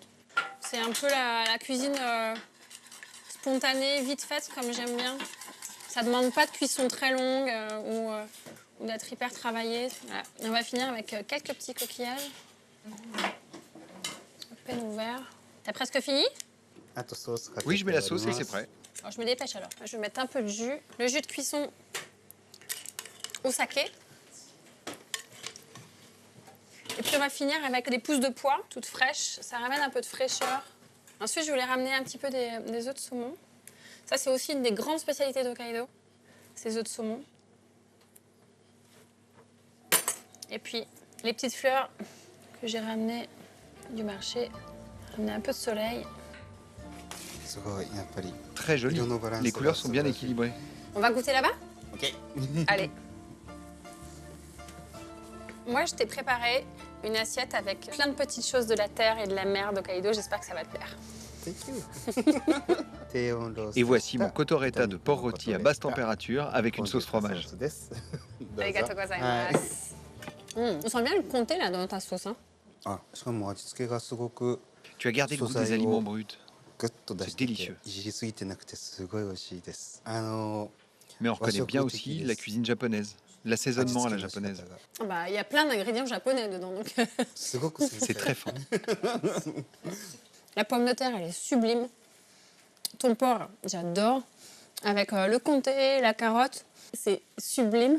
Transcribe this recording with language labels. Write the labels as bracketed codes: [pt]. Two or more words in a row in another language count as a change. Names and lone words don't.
[fr] C'est un peu la cuisine spontanée, vite faite, comme j'aime bien. Ça ne demande pas de cuisson très longue ou d'être hyper travaillé. Voilà. On va finir avec quelques petits coquillages. À peine ouvert. T'as presque fini? [ja] あとソースかけて [fr] Oui, je mets la [ja] 終わり [fr] sauce [ja] ま [fr] et [ja] す [fr] c'est prêt. Alors, je me dépêche alors. Je vais mettre un peu de jus. Le jus de cuisson au saké. Et puis on va finir avec des pousses de pois, toutes fraîches. Ça ramène un peu de fraîcheur. Ensuite, je voulais ramener un petit peu des œufs de saumon. Ça, c'est aussi une des grandes spécialités d'Hokkaido, ces œufs de saumon. Et puis, les petites fleurs que j'ai ramenées du marché. Ramener un peu de soleil. [ja] すごいやっぱり [fr] Très joli. [ja] 色のバランス [fr] Les [ja] が [fr] couleurs sont bien [ja] 素晴らしい [fr] équilibrées. On va goûter là-bas? OK Allez. Moi, je t'ai préparé une assiette avec plein de petites choses de la terre et de la mer d'Hokkaido. J'espère que ça va te plaire. [en] Thank you [ja] 低温ローストした [fr] Et voici mon kotoretta de porc rôti à basse température avec une sauce fromage. [ja] ソースですどうぞ Arigato はい gozaimasu. [fr] On sent bien le comté là dans ta sauce. Hein. [ja] あしかも味付けがすごく [fr] Tu as gardé le goût des [ja] 素材を [fr] aliments bruts. [ja] グッと出して [fr] C'est [ja] て [fr] délicieux. [ja] いじりすぎてなくてすごい美味しいです [fr] Mais on reconnaît bien aussi la cuisine japonaise, l'assaisonnement à la japonaise. Bah, il y a plein d'ingrédients japonais dedans. Donc... [ja] すごく [fr] C'est très fin. La pomme de terre, elle est sublime. Ton porc, j'adore. Avec le comté, la carotte, c'est sublime.